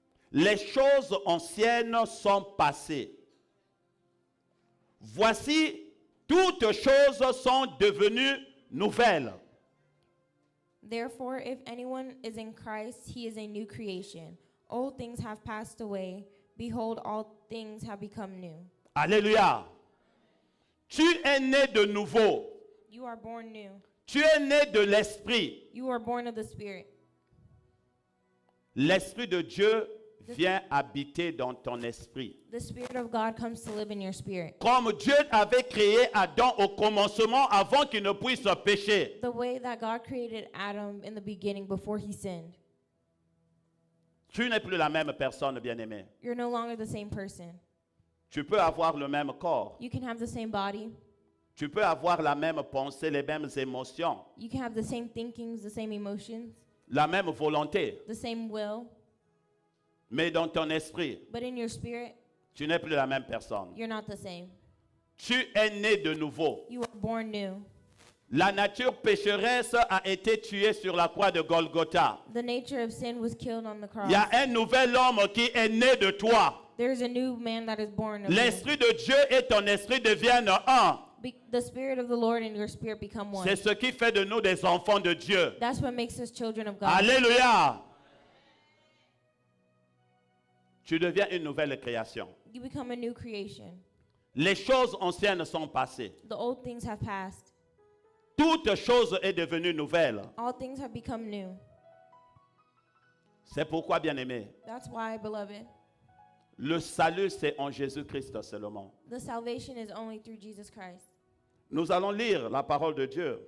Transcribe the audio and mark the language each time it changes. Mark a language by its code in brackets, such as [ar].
[fr] Les choses anciennes sont passées. Voici, toutes choses sont devenues nouvelles. [en] Therefore, if anyone is in Christ, he is a new creation. Old things have passed away. Behold, all things have become new. [fr] Alléluia. Tu es né de nouveau. [en] You are born new. [fr] Tu es né de l'Esprit. [en] You are born of the Spirit. [fr] L'Esprit de Dieu vient habiter dans ton esprit. [en] The Spirit of God comes to live in your spirit. [fr] Comme Dieu avait créé Adam au commencement avant qu'il ne puisse pécher. [en] The way that God created Adam in the beginning before he sinned. [fr] Tu n'es plus la même personne, bien-aimé. [en] You're no longer the same person. [fr] Tu peux avoir le même corps. [en] You can have the same body. [fr] Tu peux avoir la même pensée, les mêmes émotions, [en] You can have the same thinkings, the same emotions, [fr] la même volonté. [en] the same will. [fr] Mais dans ton esprit, [en] But in your spirit, [fr] tu n'es plus la même personne. [en] you're not the same. [fr] Tu es né de nouveau. [en] You are born new. [fr] La nature pécheresse a été tuée sur la croix de Golgotha. [en] The nature of sin was killed on the cross. [fr] Il y a un nouvel homme qui est né de toi. [en] There's a new man that is born of you. [fr] L'esprit de Dieu et ton esprit deviennent un. [en] The Spirit of the Lord and your spirit become one. [fr] C'est ce qui fait de nous des enfants de Dieu. [en] That's what makes us children of God. [fr] Alléluia. Tu deviens une nouvelle création. [en] You become a new creation. [fr] Les choses anciennes sont passées. [en] The old things have passed. [fr] Toute chose est devenue nouvelle. [en] All things have become new. [fr] C'est pourquoi, bien-aimé, [en] That's why, beloved, [fr] le salut, c'est en Jésus-Christ seulement. [en] the salvation is only through Jesus Christ. [fr] Nous allons lire la parole de Dieu.